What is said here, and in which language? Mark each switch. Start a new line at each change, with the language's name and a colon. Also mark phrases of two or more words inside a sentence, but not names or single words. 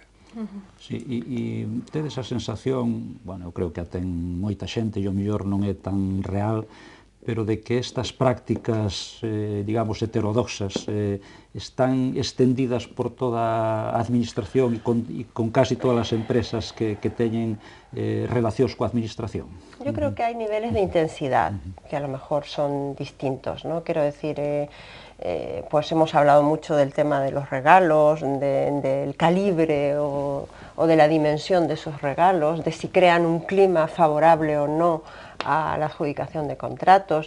Galician: Sí, e tedes a sensación, bueno, eu creo que a ten moita xente e o mellor non é tan real, pero de que estas prácticas, digamos, heterodoxas están extendidas por toda a administración e con casi todas as empresas que teñen relacións coa administración.
Spanish: Yo creo que hay niveles de intensidad que a lo mejor son distintos, ¿no? Quiero decir, pues hemos hablado mucho del tema de los regalos, del calibre o de la dimensión de esos regalos, de si crean un clima favorable o no a la adjudicación de contratos.